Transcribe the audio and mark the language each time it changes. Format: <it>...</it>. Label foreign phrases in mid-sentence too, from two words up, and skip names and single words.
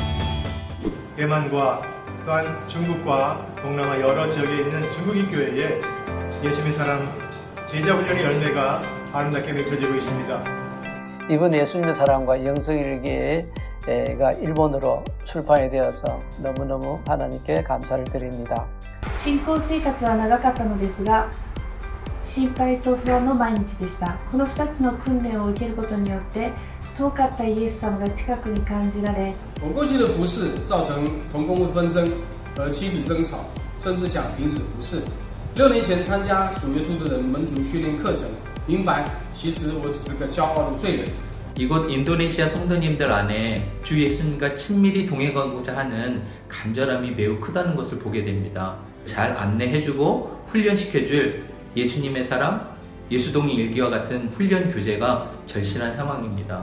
<ko>대만과 또한 중국과 동남아 여러 지역에 있는 중국인 교회에 예수님의 사랑 제자 훈련의 열매가 아름답게 맺혀지고 있습니다. 이번 예수님의 사랑과 영성일기가 일본어로 출판이 되어서 너무너무 하나님께 감사를 드립니다.</ko> <ja>信仰生活は長かったのですが、心配と不安の毎日でした。この2つの訓練を受けることによって遠かったイエス様が近くに感じられ、</ja> <zh>过去的服侍造成同工纷争和妻子争吵，甚至想停止服侍。6年前参加主耶稣的人门徒训练课程，明白其实我只是个骄傲的罪人。</zh> <ko>이곳 인도네시아 성도님들 안에 주 예수님과 친밀히 동행하고자 하는 간절함이 매우 크다는 것을 보게 됩니다. 잘 안내해주고 훈련시켜줄 예수님의 사람, 예수동행 일기와 같은 훈련 교재가 절실한 상황입니다.</ko>